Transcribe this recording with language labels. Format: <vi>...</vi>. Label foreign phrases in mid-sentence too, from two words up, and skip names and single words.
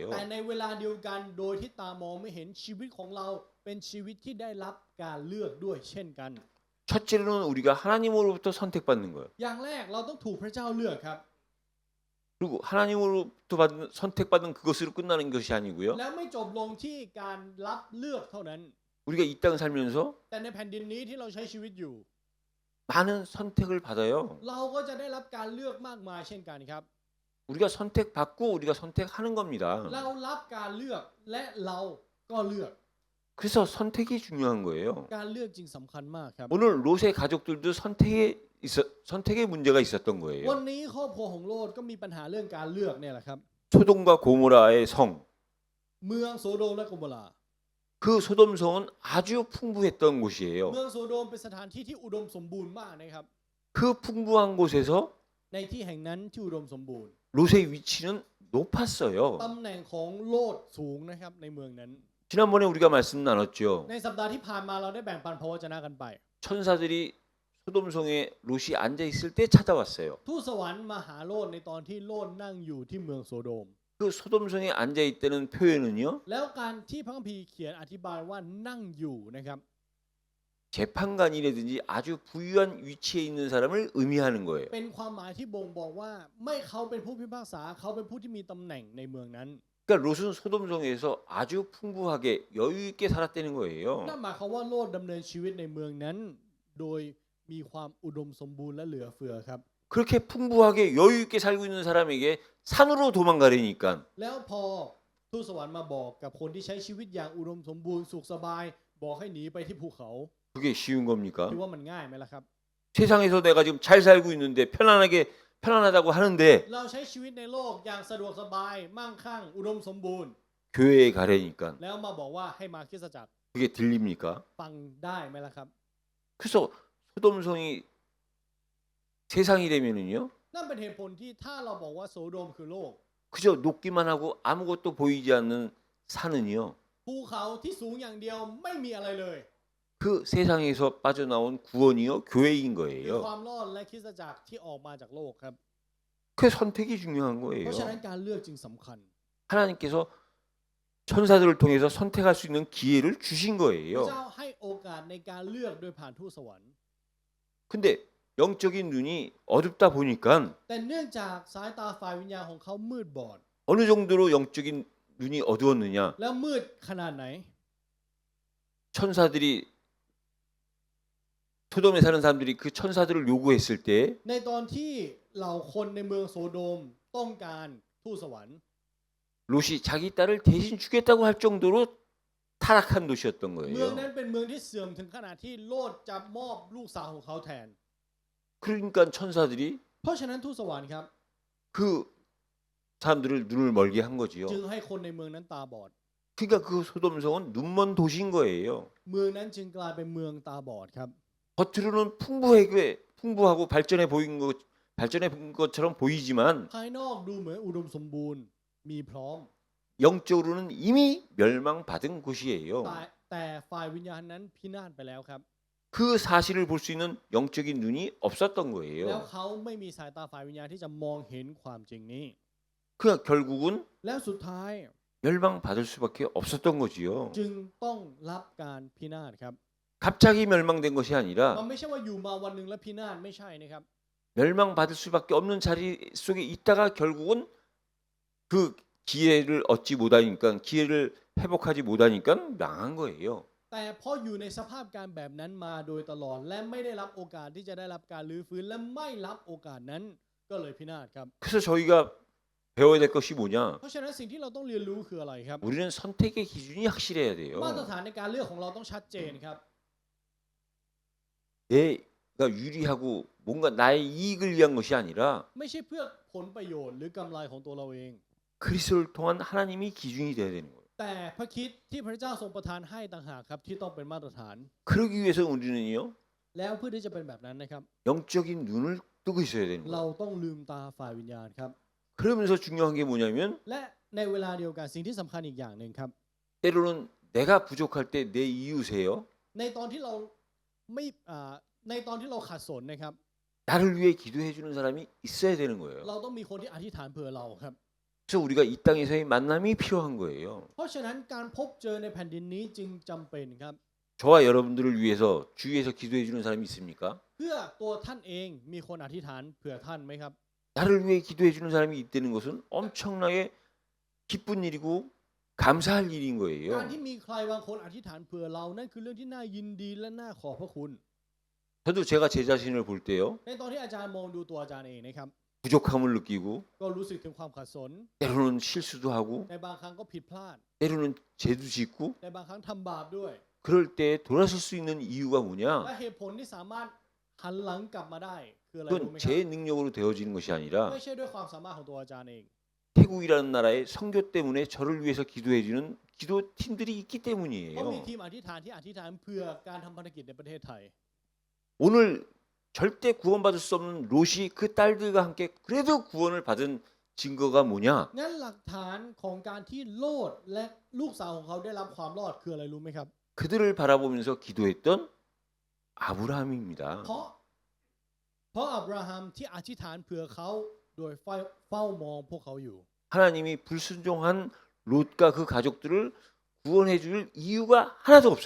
<th>แต่ในเวลาเดียวกันโดยที่ตามองไม่เห็นชีวิตของเราเป็นชีวิตที่ได้รับการเลือกด้วยเช่นกัน</th> <ko>첫째로는 우리가 하나님으로부터 선택받는 거예요.</ko> <th>อย่างแรกเราต้องถูกพระเจ้าเลือกครับ</th> <ko>그리고 하나님으로부터 선택받은 그것으로 끝나는 것이 아니고요.</ko> <th>แล้วไม่จบลงที่การรับเลือกเท่านั้น</th> <ko>우리가 이 땅 살면서</ko> <th>แต่ในแผ่นดินนี้ที่เราใช้ชีวิตอยู่</th> <ko>많은 선택을 받아요.</ko> <th>เราก็จะได้รับการเลือกมากมายเช่นกันครับ</th> <ko>우리가 선택받고 우리가 선택하는 겁니다.</ko> <th>เรารับการเลือกและเราก็เลือก</th> <ko>그래서 선택이 중요한 거예요.</ko> <th>การเลือกจึงสำคัญมากครับ</th> <ko>오늘 롯의 가족들도 선택의 문제가 있었던</ko> <th>วัน</th> <ko>거예요.</ko> <th>นี้ครอบครัวของโลดก็มีปัญหาเรื่องการเลือกเนี่ยแหละครับ</th> <ko>소돔과 고모라의 성,</ko> <th>เมืองโซโดมและโกโมรา</th> <ko>그 소돔 성은 아주 풍부했던 곳이에요.</ko> <th>เมืองโซโดมเป็นสถานที่ที่อุดมสมบูรณ์มากนะครับ</th> <ko>그 풍부한 곳에서</ko> <th>ในที่แห่งนั้นที่อุดมสมบูรณ์</th> <ko>롯의 위치는 높았어요.</ko> <th>ตำแหน่งของโลดสูงนะครับในเมืองนั้น</th> <ko>지난번에 우리가 말씀 나눴죠.</ko> <th>ในสัปดาห์ที่ผ่านมาเราได้แบ่งปันพระวจนะกันไป</th> <ko>천사들이 소돔성에 롯이 앉아 있을 때 찾아왔어요.</ko> <th>ทูตสวรรค์มาหาโลดในตอนที่โลดนั่งอยู่ที่เมืองโซโดม</th> <ko>그 소돔성에 앉아 있다는 표현은요.</ko> <th>แล้วการที่พระคัมภีร์เขียนอธิบายว่านั่งอยู่นะครับ</th> <ko>재판관이라든지 아주 부유한 위치에 있는 사람을 의미하는 거예요.</ko> <th>เป็นความหมายที่บ่งบอกว่าไม่เขาเป็นผู้พิพากษาเขาเป็นผู้ที่มีตำแหน่งในเมืองนั้น</th> <ko>그러니까 롯은 소돔성에서 아주 풍부하게 여유 있게 살았다는 거예요.</ko> <th>นั่นหมายความว่าโลดดำเนินชีวิตในเมืองนั้น โดยมีความอุดมสมบูรณ์และเหลือเฟือครับ</th> <ko>그렇게 풍부하게 여유 있게 살고 있는 사람에게 산으로 도망가려니까</ko> <th>แล้วพอทูตสวรรค์มาบอกกับคนที่ใช้ชีวิตอย่างอุดมสมบูรณ์สุขสบาย บอกให้หนีไปที่ภูเขา</th> <ko>그게 쉬운 겁니까?</ko> <th>คิดว่ามันง่ายไหมล่ะครับ</th> <ko>세상에서 내가 지금 잘 살고 있는데 편안하다고 하는데</ko> <th>เราใช้ชีวิตในโลกอย่างสะดวกสบายมั่งคั่งอุดมสมบูรณ์</th> <ko>교회에 가려니까</ko> <th>แล้วมาบอกว่าให้มาคริสตจักร</th> <ko>그게 들립니까?</ko> <th>ฟังได้ไหมล่ะครับ</th> <ko>그래서 소돔성이 세상이라면은요.</ko> <th>นั่นเป็นเหตุผลที่ถ้าเราบอกว่าโซโดมคือโลก</th> <ko>그저 높기만 하고 아무것도 보이지 않는 산은요.</ko> <th>ภูเขาที่สูงอย่างเดียวไม่มีอะไรเลย</th> <ko>그 세상에서 빠져나온 구원이요 교회인</ko> <th>คือ</th> <ko>거예요.</ko> <th>ความรอดและคริสตจักรที่ออกมาจากโลกครับ</th> <ko>그 선택이 중요한</ko> <th>เพราะฉะนั้น</th> <ko>거예요.</ko> <th>การเลือกจึงสำคัญ</th> <ko>하나님께서 천사들을 통해서 선택할 수 있는 기회를 주신</ko> <th>พระ</th> <ko>거예요.</ko> <th>เจ้าให้โอกาสในการเลือกโดยผ่านทูตสวรรค์</th> <ko>근데 영적인 눈이 어둡다 보니까</ko> <th>แต่เนื่องจากสายตาฝ่ายวิญญาณของเขามืดบอด</th> <ko>어느 정도로 영적인 눈이 어두웠느냐?</ko> <th>แล้วมืดขนาดไหน</th> <ko>천사들이 소돔에 사는 사람들이 그 천사들을 요구했을 때</ko> <th>ในตอนที่เหล่าคนในเมืองโซโดมต้องการทูตสวรรค์</th> <ko>롯이 자기 딸을 대신 주겠다고 할 정도로 타락한 도시였던</ko> <th>เมือง</th> <ko>거예요.</ko> <th>นั้นเป็นเมืองที่เสื่อมถึงขนาดที่โลดจะมอบลูกสาวของเขาแทน</th> <ko>그러니까 천사들이</ko> <th>เพราะฉะนั้นทูตสวรรค์ครับ</th> <ko>그 사람들을 눈을 멀게 한 거지요.</ko> <th>จึงให้คนในเมืองนั้นตาบอด</th> <ko>그러니까 그 소돔성은 눈먼 도시인 거예요.</ko> <th>เมืองนั้นจึงกลายเป็นเมืองตาบอดครับ</th> <ko>겉으로는 풍부하고 발전해 본 것처럼 보이지만</ko> <th>ภายนอกดูเหมือนอุดมสมบูรณ์มีพร้อม</th> <ko>영적으로는 이미 멸망받은 곳이에요.</ko> <th>แต่ฝ่ายวิญญาณนั้นพินาศไปแล้วครับ</th> <ko>그 사실을 볼 수 있는 영적인 눈이 없었던</ko> <th>แล้ว</th> <ko>거예요.</ko> <th>เขาไม่มีสายตาฝ่ายวิญญาณที่จะมองเห็นความจริงนี้</th> <ko>그 결국은</ko> <th>แล้วสุดท้าย</th> <ko>멸망받을 수밖에 없었던 거지요.</ko> <th>จึงต้องรับการพินาศครับ</th> <ko>갑자기 멸망된 것이</ko> <th>มัน</th> <ko>아니라</ko> <th>ไม่ใช่ว่าอยู่มาวันหนึ่งแล้วพินาศไม่ใช่นะครับ</th> <ko>멸망받을 수밖에 없는 자리 속에 있다가 결국은 그 기회를 얻지 못하니까 기회를 회복하지 못하니까 망한 거예요.</ko> <th>แต่พออยู่ในสภาพการแบบนั้นมาโดยตลอด และไม่ได้รับโอกาสที่จะได้รับการลื้อฟื้นและไม่รับโอกาสนั้นก็เลยพินาศครับ</th> <ko>그래서 저희가 배워야 될 것이 뭐냐?</ko> <th>เพราะฉะนั้นสิ่งที่เราต้องเรียนรู้คืออะไรครับ</th> <ko>우리는 선택의 기준이 확실해야</ko> <th>มาตร</th> <ko>돼요.</ko> <th>ฐานในการเลือกของเราต้องชัดเจนครับ</th> <ko>내가 유리하고 뭔가 나의 이익을 위한 것이 아니라</ko> <th>ไม่ใช่เพื่อผลประโยชน์หรือกำไรของตัวเราเอง</th> <ko>그리스도를 통한 하나님이 기준이 돼야 되는 거예요.</ko> <th>แต่พระคริสต์ที่พระเจ้าทรงประทานให้ต่างหากครับที่ต้องเป็นมาตรฐาน</th> <ko>그러기 위해서 우리는요</ko> <th>แล้วเพื่อที่จะเป็นแบบนั้นนะครับ</th> <ko>영적인 눈을 뜨고 있어야 되는</ko> <th>เรา</th> <ko>거예요.</ko> <th>ต้องลืมตาฝ่ายวิญญาณครับ</th> <ko>그러면서 중요한 게 뭐냐면</ko> <th>และในเวลาเดียวกันสิ่งที่สำคัญอีกอย่างหนึ่งครับ</th> <ko>때로는 내가 부족할 때 내 이웃에요</ko> <th>ในตอนที่เราไม่ในตอนที่เราขัดสนนะครับ</th> <ko>나를 위해 기도해 주는 사람이 있어야 되는 거예요.</ko> <th>เราต้องมีคนที่อธิษฐานเผื่อเราครับ</th> <ko>그래서 우리가 이 땅에서의 만남이 필요한 거예요.</ko> <th>เพราะฉะนั้นการพบเจอในแผ่นดินนี้จึงจำเป็นครับ</th> <ko>저와 여러분들을 위해서 주위에서 기도해 주는 사람이 있습니까?</ko> <th>เพื่อตัวท่านเองมีคนอธิษฐานเผื่อท่านไหมครับ</th> <ko>나를 위해 기도해 주는 사람이 있다는 것은 엄청나게 기쁜 일이고 감사할 일인</ko> <th>การ</th> <ko>거예요.</ko> <th>ที่มีใครบางคนอธิษฐานเผื่อเรานั่นคือเรื่องที่น่ายินดีและน่าขอบพระคุณ</th> <ko>저도 제가 제 자신을 볼 때요.</ko> <th>ในตอนที่อาจารย์มองดูตัวอาจารย์เองนะครับ</th> <ko>부족함을 느끼고</ko> <th>ก็รู้สึกถึงความขัดสน</th> <ko>때로는 실수도 하고</ko> <th>ในบางครั้งก็ผิดพลาด</th> <ko>때로는 죄도 짓고</ko> <th>ในบางครั้งทำบาปด้วย</th> <ko>그럴 때 돌아설 수 있는 이유가</ko> <th>และ</th> <ko>뭐냐?</ko> <th>เหตุผลที่สามารถหันหลังกลับมาได้คืออะไรรู้ไหม</th> <ko>그건</ko> <th>ครับ</th> <ko>제 능력으로 되어지는 것이 아니라</ko> <th>ไม่ใช่ด้วยความสามารถของตัวอาจารย์เอง</th> <ko>태국이라는 나라의 선교 때문에 저를 위해서 기도해주는 기도팀들이 있기</ko> <th>เพราะมี</th> <ko>때문이에요.</ko> <th>ทีมอธิษฐานที่อธิษฐานเพื่อการทำภารกิจในประเทศไทย</th> <ko>오늘 절대 구원받을 수 없는 롯이 그 딸들과 함께 그래도 구원을 받은 증거가 뭐냐?</ko> <th>งั้นหลักฐานของการที่โลดและลูกสาวของเขาได้รับความรอดคืออะไรรู้ไหมครับ</th> <ko>그들을 바라보면서 기도했던 아브라함입니다.</ko> <th>เพราะอับราฮัมที่อธิษฐานเผื่อเขาโดยเฝ้ามองพวกเขาอยู่</th> <ko>하나님이 불순종한 롯과 그 가족들을 구원해 줄 이유가 하나도 없어요.</ko>